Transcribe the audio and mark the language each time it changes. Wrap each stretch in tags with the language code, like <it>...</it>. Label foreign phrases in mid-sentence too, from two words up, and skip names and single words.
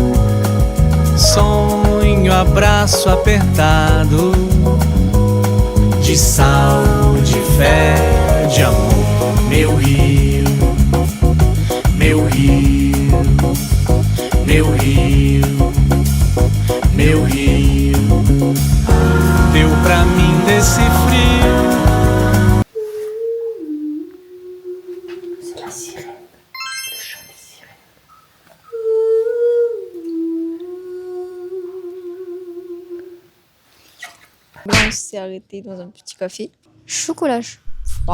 <pt>Sonho, abraço apertado de sal, de fé, de amor. Meu rio, meu rio, meu rio, meu rio. Deu pra mim desse frio.</pt> <fr>C'est la sirène. Le chant des sirènes. Là, on s'est arrêté dans un petit café. Chocolat froid.</fr>